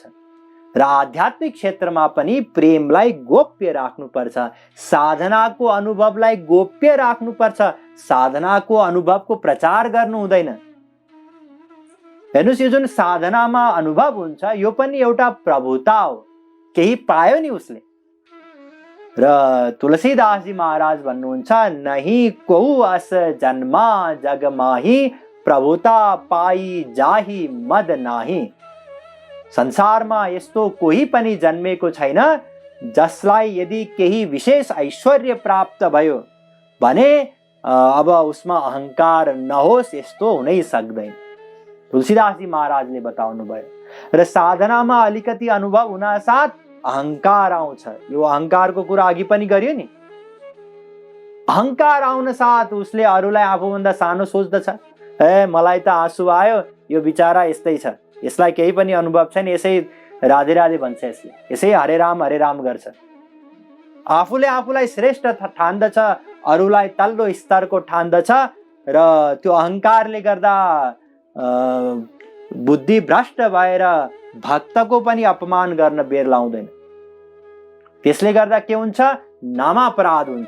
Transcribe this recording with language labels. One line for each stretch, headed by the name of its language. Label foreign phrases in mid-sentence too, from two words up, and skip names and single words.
Nepali: र आध्यात्मिक क्षेत्रमा पनि प्रेमलाई गोप्य राख्नुपर्छ, साधनाको अनुभवलाई गोप्य राख्नुपर्छ, साधनाको अनुभवको प्रचार गर्नु हुँदैन। हेर्नुस्, यो जुन साधनामा अनुभव हुन्छ यो पनि एउटा प्रभुता हो, केही पायो नि उसले। र तुलसीदासजी महाराज भन्नुहुन्छ,
Awadhi: नहीं कोहु अस जन्मा जग माही, प्रभुता पाई जाही मद नाही।
Nepali: संसारमा यस्तो कोही पनि जन्मेको छैन जसलाई यदि केही विशेष ऐश्वर्य प्राप्त भयो भने अब उसमा अहंकार नहोस्, यस्तो हुनै सक्दैन। तुलसीदासजी महाराजले बताउनु भयो। र साधनामा अलिकति अनुभव हुन साथ अहंकार आउँछ। यो अहंकारको कुरा अघि पनि गरियो नि। अहंकार आउन साथ उसले अरूलाई आफूभन्दा सानो सोच्दछ। मलाई त आँसु आयो, यो बिचारा यस्तै छ, यसलाई केही पनि अनुभव छैन, यसै राधे राधे भन्छ, यसै हरे राम गर्छ। आफूले आफूलाई श्रेष्ठ ठान्दछ, अरूलाई तल्लो स्तरको ठान्दछ। र त्यो अहंकारले गर्दा बुद्धि भ्रष्ट भएर भक्तको पनि अपमान गर्न बेर लाउँदैन। त्यसले गर्दा के हुन्छ, नामापराध हुन्छ।